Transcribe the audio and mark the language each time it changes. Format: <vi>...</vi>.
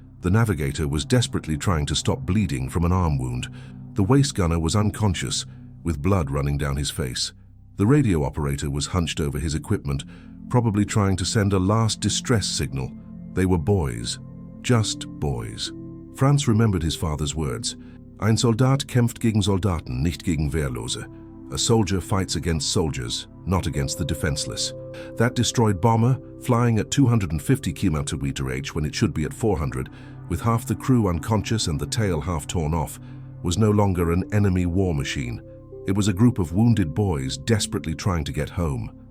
<en>The navigator was desperately trying to stop bleeding from an arm wound. The waist gunner was unconscious, with blood running down his face. The radio operator was hunched over his equipment, probably trying to send a last distress signal. They were boys. Just boys. Franz remembered his father's words.</en> <de>"Ein Soldat kämpft gegen Soldaten, nicht gegen Wehrlose."</de> <en>A soldier fights against soldiers, not against the defenseless. That destroyed bomber, flying at 250 km/h when it should be at 400, with half the crew unconscious and the tail half torn off, was no longer an enemy war machine. It was a group of wounded boys desperately trying to get home.</en>